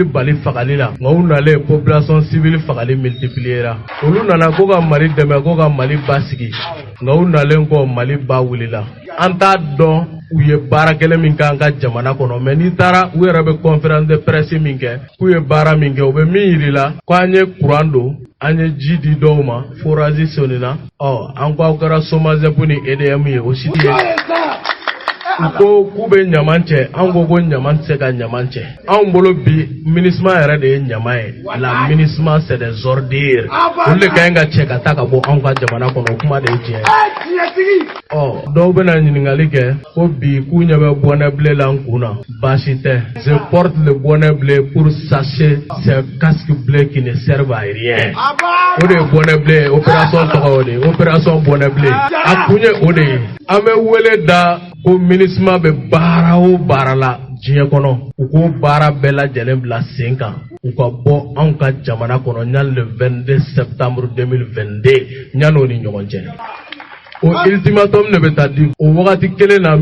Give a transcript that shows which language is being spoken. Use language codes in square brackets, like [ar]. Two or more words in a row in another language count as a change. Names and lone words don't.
[bm] bali fagali la nka u nalen [fr] population civile [bm] fagali multipliera olu nana ko ka Mali dɛmɛ ko ka Mali basigi nka u nalen kɔ Mali ba wulila an t'a dɔn u ye baara kɛlɛ min k'an ka jamana kɔnɔ mais n'i taara u yɛrɛ bɛ [fr] conférence de presse [bm] min kɛ k'u ye baara min kɛ u bɛ min yirila ko an ye courant don an ye ji di dɔw ma forage sonina an ko aw kɛra SOMAGEP ni EDM ye o si tɛ ye u ko k'u bɛ ɲaman cɛ an ko ɲaman tɛ se ka ɲaman cɛ anw bolo bi MINUSMA yɛrɛ de ye ɲaman ye la MINUSMA [fr] c'est des ordures [bm] olu de ka ɲi ka cɛ ka taa ka bɔ anw ka jamana kɔnɔ o kuma de ye tiɲɛ ye dɔw bɛna ɲininkali kɛ ko bi k'u ɲɛ bɛ [fr] bonnet bleu [bm] la n kun na baasi tɛ [fr] je porte le bonnet bleu pour sachez ces casques bleus qui ne servent à rien [bm] o de ye [fr] bonnet bleu [bm] ye opération tɔgɔ o de ye [fr] opération bonnet bleu [bm] a kun ye o de ye an bɛ wele da ko MINUSMA bɛ baara o baara la diɲɛ kɔnɔ u ko baara bɛɛ lajɛlen bila sen kan u ka bɔ anw ka jamana kɔnɔ ɲani [fr] le 22 septembre 2022 [bm] ɲani o ni ɲɔgɔn cɛ o ultimatum de bɛ taa di o wagati kelen na